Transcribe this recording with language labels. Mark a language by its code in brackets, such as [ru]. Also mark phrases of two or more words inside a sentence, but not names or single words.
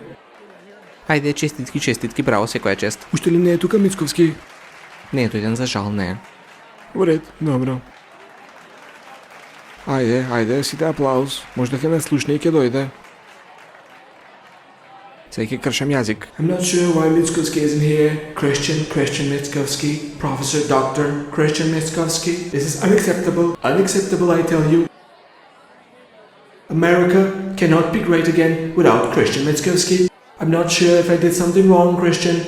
[mk] Ајде, честитки, браво, секоја чест. Уште ли не е тука Мицковски? Не е дојден, за жал, не. Во ред, добро. Ајде, сите аплауз. Можда ќе ме слушне и ќе дојде. Сега ќе кршам јазик. [en] I'm not sure why Mickovsky isn't here. Christian Mickovsky, Professor Dr. Christian Mickovsky. This is unacceptable. Unacceptable, I tell you. America cannot be great again without Christian Mickovsky. I'm not sure if I did something wrong, Christian.